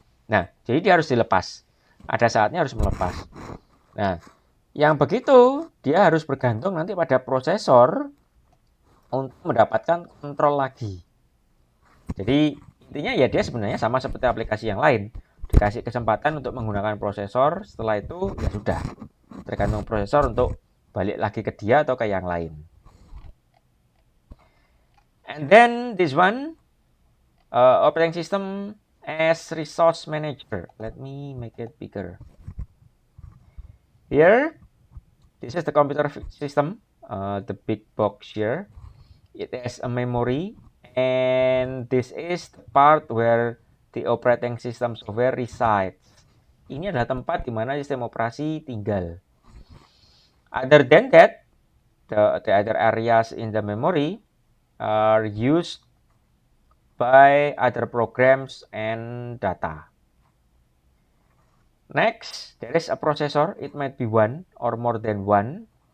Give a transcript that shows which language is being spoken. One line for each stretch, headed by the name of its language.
Indonesian: Nah, jadi dia harus dilepas. Ada saatnya harus melepas. Nah, yang begitu dia harus bergantung nanti pada prosesor untuk mendapatkan kontrol lagi. Jadi intinya ya dia sebenarnya sama seperti aplikasi yang lain. Dikasih kesempatan untuk menggunakan prosesor, setelah itu ya sudah. Tergantung prosesor untuk balik lagi ke dia atau ke yang lain.
English: And then this one, operating system as resource manager. Let me make it bigger. Here, this is the computer system. the big box here. It has a memory, and this is the part where the operating system software resides.
Indonesian: Ini adalah tempat di mana sistem operasi tinggal.
English: Other than that, the other areas in the memory are used by other programs and data. Next, there is a processor. It might be one or more than one.